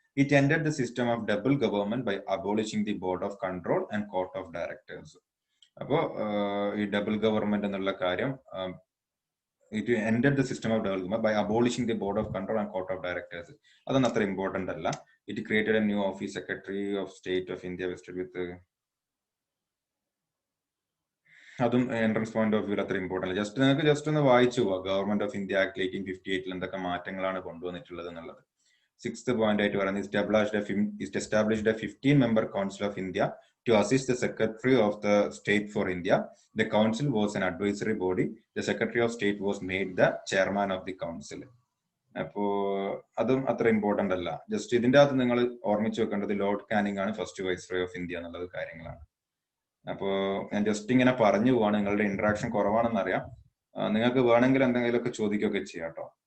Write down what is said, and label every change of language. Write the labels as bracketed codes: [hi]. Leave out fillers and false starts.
[en] It ended the system of double government by abolishing the board of control and court of directors. [ml] അപ്പോ ഈ double government എന്നുള്ള കാര്യം, [en] It ended the system of double government by abolishing the board of control and court of directors. [ml] അതൊന്നും അത്ര important അല്ല. [en] It created a new office, secretary of state of India vested with. [ml] അതും entrance point of view അത്ര important. നിങ്ങൾക്ക് just ഒന്ന് വായിച്ചു പോവാ government of India act 1858 എന്തൊക്കെ മാറ്റങ്ങളാണ് കൊണ്ടുവന്നിട്ടുള്ളത് എന്നുള്ളത്. [en] 6th point [ml] ആയിട്ട് പറയുന്നത് [en] established a 15-member Council of India to assist the Secretary of the State for India. The council was an advisory body. The Secretary of State was made the chairman of the council. [ml] അപ്പോ അതും അത്ര important അല്ല. Just ഇതിന്റെ അകത്ത് നിങ്ങൾ ഓർമ്മിച്ച് വെക്കേണ്ടത് Lord Canning ആണ് ഫസ്റ്റ് വൈസ്രോയ് ഓഫ് ഇന്ത്യ എന്നുള്ളത് കാര്യങ്ങളാണ്. അപ്പോ ഞാൻ ജസ്റ്റ് ഇങ്ങനെ പറഞ്ഞു പോവാണ്, നിങ്ങളുടെ ഇന്ററാക്ഷൻ കുറവാണെന്ന് അറിയാം. നിങ്ങൾക്ക് വേണമെങ്കിൽ എന്തെങ്കിലുമൊക്കെ ചോദിക്കുകയൊക്കെ ചെയ്യാം കേട്ടോ.